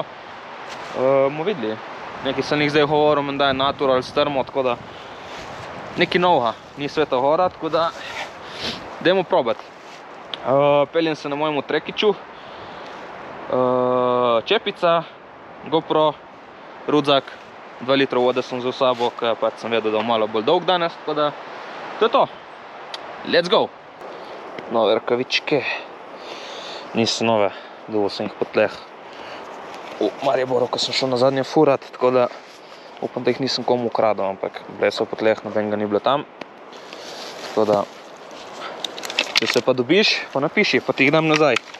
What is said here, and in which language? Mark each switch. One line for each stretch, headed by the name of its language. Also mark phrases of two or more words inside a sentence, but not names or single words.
Slovenian: Bomo videli, nekaj sem jih zdaj govoril, menda je natural strmo, tako da nekaj novega, ni sveta gora, tako da dajmo probati. Peljem se na mojemu trekiču, čepica, GoPro, rudzak, 2 litrov vode sem vzel sabo, ker pač sem vedel, da je malo bolj dolg danes, tako da to je to.
English: Let's go!
Slovenian: Nove rkavičke, niso nove, dovolj sem jih po tleh v Mariboru, ko sem šel na zadnje furat, tako da upam, da jih nisem komu ukradel, ampak bile so po tleh, nobenega ni bilo tam. Tako da, če se pa dobiš, pa napiši, pa ti jih dam nazaj.